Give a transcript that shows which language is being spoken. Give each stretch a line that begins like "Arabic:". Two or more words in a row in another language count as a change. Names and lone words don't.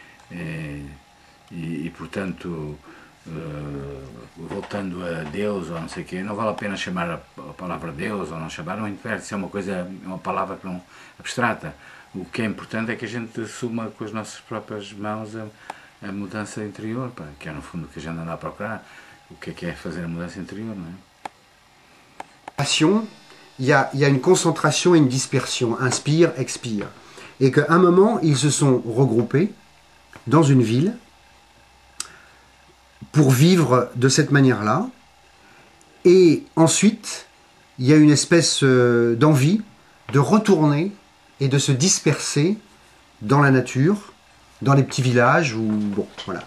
Portuguese: E portanto, voltando a Deus ou não sei o quê, não vale a pena chamar a palavra Deus ou não chamar, não interessa se é uma palavra que não abstrata. O que é importante é que a gente assuma com as nossas próprias mãos a mudança interior, pá, que é no fundo o que a gente anda a procurar, o que é fazer a mudança interior, não é?
French: Il y a une concentration et une dispersion, inspire, expire. Et qu'à un moment, ils se sont regroupés dans une ville pour vivre de cette manière-là. Et ensuite, il y a une espèce d'envie de retourner et de se disperser dans la nature, dans les petits villages, ou bon, voilà.